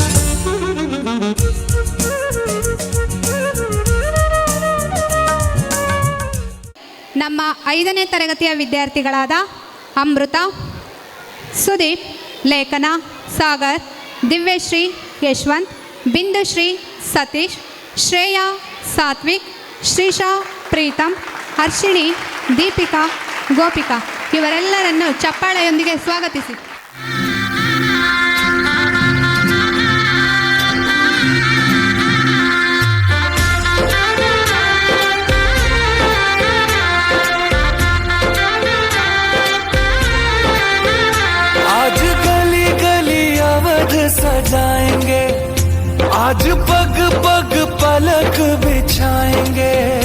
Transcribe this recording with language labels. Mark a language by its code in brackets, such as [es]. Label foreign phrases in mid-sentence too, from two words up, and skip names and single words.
[kn] ನಮ್ಮ 5ನೇ ತರಗತಿಯ ವಿದ್ಯಾರ್ಥಿಗಳಾದ ಅಮೃತ, ಸುದೀಪ್, ಲೇಖನ, ಸಾಗರ್, ದಿವ್ಯಶ್ರೀ, ಯಶವಂತ್, ಬಿಂದುಶ್ರೀ, ಸತೀಶ್, ಶ್ರೇಯಾ, ಸಾತ್ವಿಕ್, ಶ್ರೀಶಾ, ಪ್ರೀತಮ್, ಹರ್ಷಿಣಿ, ದೀಪಿಕಾ, ಗೋಪಿಕಾ ಇವರೆಲ್ಲರನ್ನು ಚಪ್ಪಾಳೆಯೊಂದಿಗೆ ಸ್ವಾಗತಿಸಿ. [hi] आज गली गली अवध सजाएंगे, आज पग पग पलक बिछाएंगे,